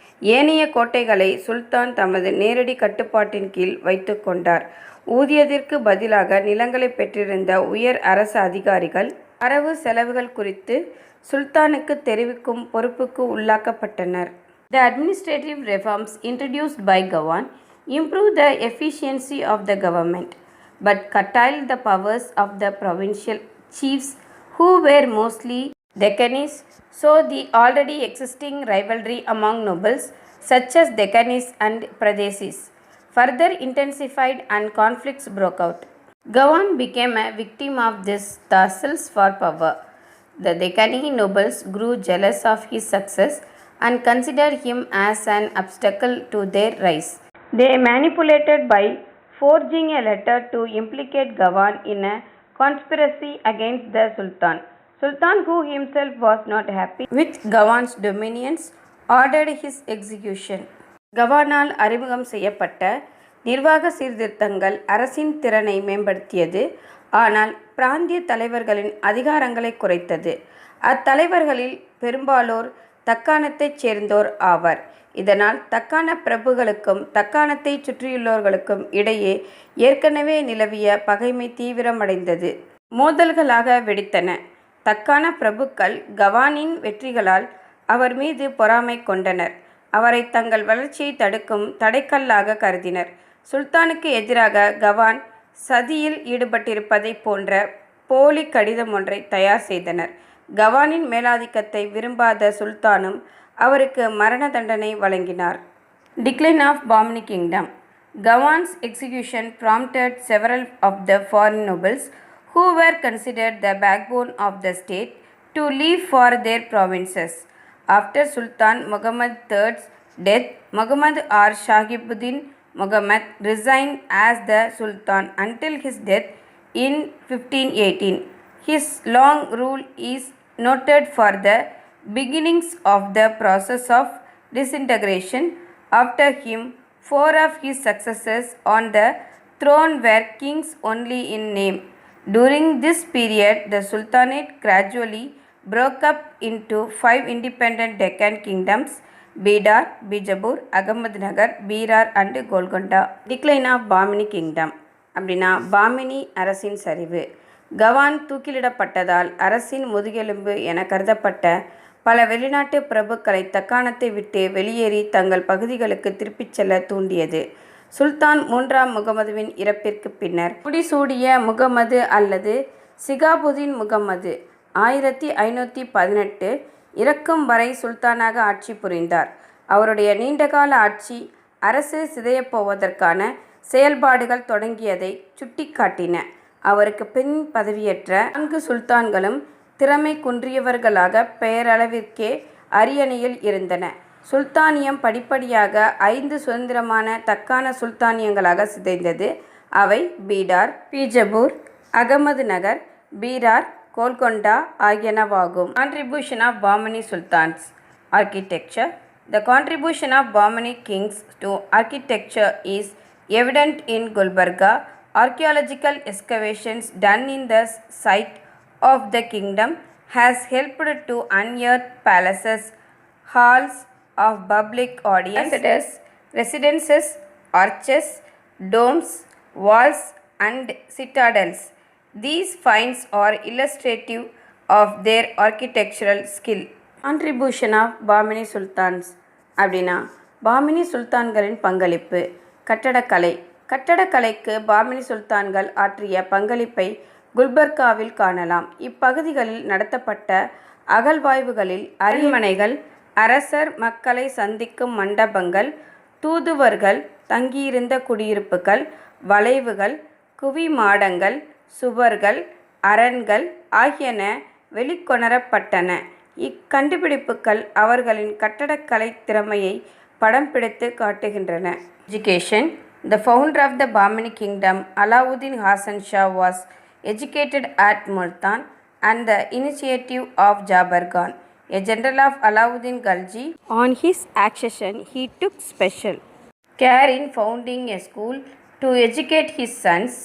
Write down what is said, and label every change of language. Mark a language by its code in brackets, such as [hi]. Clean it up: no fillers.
[ta] ஏனைய கோட்டைகளை சுல்தான் தமது நேரடி கட்டுப்பாட்டின் கீழ் வைத்து கொண்டார். ஊதியத்திற்கு பதிலாக நிலங்களை பெற்றிருந்த உயர் அரசு அதிகாரிகள் வரவு செலவுகள் குறித்து சுல்தானுக்கு தெரிவிக்கும் பொறுப்புக்கு உள்ளாக்கப்பட்டனர். [en] The administrative reforms introduced by Gawan improved the efficiency of the government, but curtailed the powers of the provincial chiefs who were mostly Deccanites, so the already existing rivalry among nobles such as Deccanites and Pradesis further intensified and conflicts broke out. Gawan became a victim of this tussles for power. The Deccani nobles grew jealous of his success and considered him as an obstacle to their rise. They manipulated by forging a letter to implicate Gawan in a conspiracy against the Sultan. Sultan, who himself was not happy with Gawan's dominions, ordered his execution. [ta] கவானால் அறிமுகம் செய்யப்பட்ட நிர்வாக சீர்திருத்தங்கள் அரசின் திறனை மேம்படுத்தியது. ஆனால் பிராந்திய தலைவர்களின் அதிகாரங்களை குறைத்தது. அத்தலைவர்களில் பெரும்பாலோர் தக்காணத்தைச் சேர்ந்தோர் ஆவர். இதனால் தக்காண பிரபுகளுக்கும் தக்காணத்தை சுற்றியுள்ளவர்களுக்கும் இடையே ஏற்கனவே நிலவிய பகைமை தீவிரமடைந்தது. மோதல்களாக வெடித்தன. தக்காண பிரபுக்கள் கவானின் வெற்றிகளால் அவர் மீது பொறாமை கொண்டனர். அவரை தங்கள் வளர்ச்சியை தடுக்கும் தடைக்கல்லாக கருதினர். சுல்தானுக்கு எதிராக கவான் சதியில் ஈடுபட்டிருப்பதை போன்ற போலி கடிதம் ஒன்றை தயார் செய்தனர். கவானின் மேலாதிக்கத்தை விரும்பாத சுல்தானும் அவருக்கு மரண தண்டனை வழங்கினார். [en] Decline of Bahmani Kingdom. Gawan's execution prompted several of the foreign nobles who were considered the backbone of the state to leave for their provinces. After Sultan Muhammad III's death, Muhammad R. Shahibuddin Muhammad resigned as the Sultan until his death in 1518. His long rule is noted for the beginnings of the process of disintegration. After him, 4 of his successors on the throne were kings only in name. During this period, the Sultanate gradually broke up into 5 independent Deccan kingdoms: Bidar, Bijapur, Ahmednagar, Berar and Golconda. Decline of Bahmani Kingdom. [ta] அப்படின்னா பாமினி அரசின் சரிவு. கவான் தூக்கிலிடப்பட்டதால் அரசின் முதுகெலும்பு என கருதப்பட்ட பல வெளிநாட்டு பிரபுக்களை தக்காணத்தை விட்டு வெளியேறி தங்கள் பகுதிகளுக்கு திருப்பிச் செல்ல தூண்டியது. சுல்தான் 3ஆம் முகமதுவின் இறப்பிற்கு பின்னர் முடிசூடிய முகமது அல்லது சிகாபுதீன் முகமது 1518 இறக்கும் வரை சுல்தானாக ஆட்சி புரிந்தார். அவருடைய நீண்டகால ஆட்சி அரசு சிதையப்போவதற்கான செயல்பாடுகள் தொடங்கியதை சுட்டிக்காட்டின. அவருக்கு பின் பதவியேற்ற 4 சுல்தான்களும் திறமை குன்றியவர்களாக பெயரளவிற்கே அரியணையில் இருந்தன. சுல்தானியம் படிப்படியாக 5 சுதந்திரமான தக்கான சுல்தானியங்களாக சிதைந்தது. அவை பீடார், பீஜப்பூர், அகமது நகர், Berar, Golconda ஆகியனவாகும். [en] Contribution of Bahmani sultans. Architecture. The contribution of Bahmani kings to architecture is evident in Gulbarga. Archaeological excavations done in the site of the kingdom has helped to unearth palaces, halls of public audience, residences, arches, domes, walls and citadels. These finds are illustrative of their architectural skill. Contribution of Bahmani sultans [ta] அப்படின்னா பாமினி சுல்தான்களின் பங்களிப்பு. கட்டடக்கலை. கட்டடக்கலைக்கு பாமினி சுல்தான்கள் ஆற்றிய பங்களிப்பை குல்பர்காவில் காணலாம். இப்பகுதிகளில் நடத்தப்பட்ட அகழ்வாய்வுகளில் அரண்மனைகள், அரசர் மக்களை சந்திக்கும் மண்டபங்கள், தூதுவர்கள் தங்கியிருந்த குடியிருப்புகள், வளைவுகள், குவிமாடங்கள், சுவர்கள், அரண்கள் ஆகியன வெளிக்கொணரப்பட்டன. இக்கண்டுபிடிப்புகள் அவர்களின் கட்டடக்கலை திறமையை படம் பிடித்து காட்டுகின்றன. [en] Education. The founder of the Bahmani kingdom, Alauddin Hasan Shah, was educated at Multan and the initiative of Jabar Khan, a general of Alauddin Khalji. On his accession, he took special care in founding a school to educate his sons.